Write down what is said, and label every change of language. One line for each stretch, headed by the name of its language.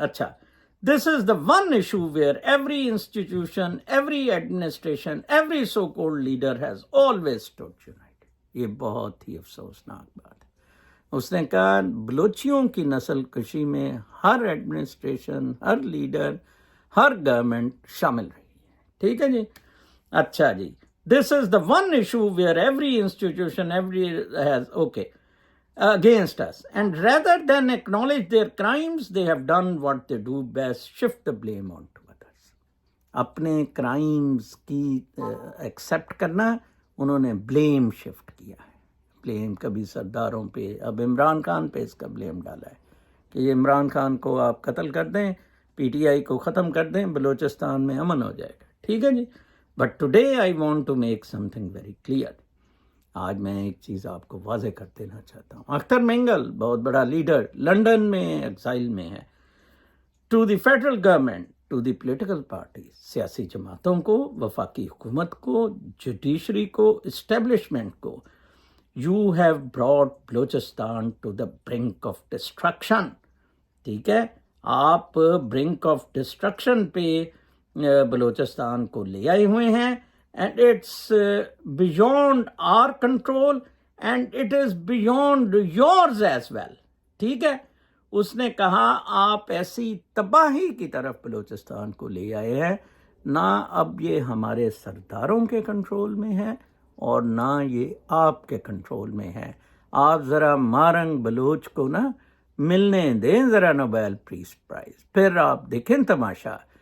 English: اچھا, this is the one issue where every institution, every administration, every so called leader has always stood united.
Urdu: یہ بہت ہی افسوسناک بات ہے. اس نے کہا بلوچیوں کی نسل کشی میں ہر ایڈمنسٹریشن, ہر لیڈر, ہر گورنمنٹ شامل رہی ہے. ٹھیک ہے جی. اچھا جی.
English: This is the one issue where every institution, every has okay against us, and rather than acknowledge their crimes, they have done what they do best, shift the blame onto others.
Urdu: اپنے crimes کی accept کرنا, انہوں نے blame shift کیا ہے. Blame کبھی سرداروں پہ, اب عمران خان پہ اس کا بلیم ڈالا ہے کہ یہ عمران خان کو آپ قتل کر دیں, پی ٹی آئی کو ختم کر دیں, بلوچستان میں امن ہو جائے گا. ٹھیک ہے جی.
English: But today I want to make something very clear.
Urdu: آج میں ایک چیز آپ کو واضح کر دینا چاہتا ہوں. اختر مینگل بہت بڑا لیڈر, لنڈن میں ایگزائل میں ہے.
English: to the federal government, to the political parties,
Urdu: سیاسی جماعتوں کو, وفاقی حکومت کو, جوڈیشری کو, اسٹیبلشمنٹ کو,
English: You have brought Balochistan to the brink of destruction.
Urdu: ٹھیک ہے, آپ
English: brink of destruction
Urdu: پہ بلوچستان کو لے آئے ہوئے ہیں.
English: And it's beyond our control and it is beyond yours as well.
Urdu: ٹھیک ہے. اس نے کہا آپ ایسی تباہی کی طرف بلوچستان کو لے آئے ہیں, نہ اب یہ ہمارے سرداروں کے کنٹرول میں ہے اور نہ یہ آپ کے کنٹرول میں ہے. آپ ذرا مارنگ بلوچ کو نا ملنے دیں ذرا نوبیل پیس پرائز, پھر آپ دیکھیں تماشا.